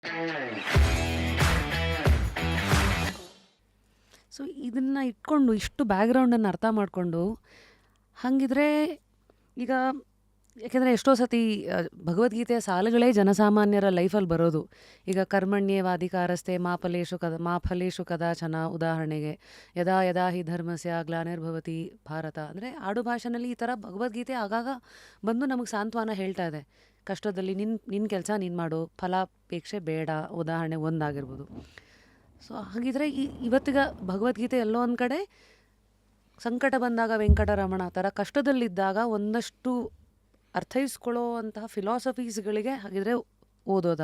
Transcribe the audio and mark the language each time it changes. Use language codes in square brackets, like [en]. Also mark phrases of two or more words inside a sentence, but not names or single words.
[kn] ಸೊ ಇದನ್ನು ಇಟ್ಕೊಂಡು ಇಷ್ಟು ಬ್ಯಾಕ್ಗ್ರೌಂಡನ್ನು ಅರ್ಥ ಮಾಡಿಕೊಂಡು ಹಾಗಿದ್ರೆ ಈಗ ಯಾಕೆಂದರೆ ಎಷ್ಟೋ ಸತಿ ಭಗವದ್ಗೀತೆಯ ಸಾಲುಗಳೇ ಜನಸಾಮಾನ್ಯರ ಲೈಫಲ್ಲಿ ಬರೋದು. ಈಗ [sa] ಕರ್ಮಣ್ಯೇವಾಧಿಕಾರಸ್ತೆ ಮಾ ಫಲೇಶು ಕದಾಚನ [kn] ಉದಾಹರಣೆಗೆ [sa] ಯದಾ ಯದಾ ಹಿ ಧರ್ಮಸ್ಯ ಗ್ಲಾನಿರ್ಭವತಿ ಭಾರತ [kn] ಅಂದರೆ ಆಡು ಭಾಷೆನಲ್ಲಿ ಈ ಥರ ಭಗವದ್ಗೀತೆ ಆಗಾಗ ಬಂದು ನಮಗೆ ಸಾಂತ್ವನ ಹೇಳ್ತಾ ಇದೆ. ಕಷ್ಟದಲ್ಲಿ ನಿನ್ನ ಕೆಲಸ ನೀನು ಮಾಡು, ಫಲಾಪೇಕ್ಷೆ ಬೇಡ, ಉದಾಹರಣೆ ಒಂದಾಗಿರ್ಬೋದು. ಸೊ ಹಾಗಿದ್ರೆ ಇವತ್ತಿಗ ಭಗವದ್ಗೀತೆ ಎಲ್ಲೋ ಒಂದು ಕಡೆ ಸಂಕಟ ಬಂದಾಗ ವೆಂಕಟರಮಣ ಥರ ಕಷ್ಟದಲ್ಲಿದ್ದಾಗ ಒಂದಷ್ಟು ಅರ್ಥೈಸ್ಕೊಳ್ಳೋ ಅಂತಹ ಫಿಲಾಸಫೀಸ್ಗಳಿಗೆ ಹಾಗಿದ್ರೆ ಓದೋದ?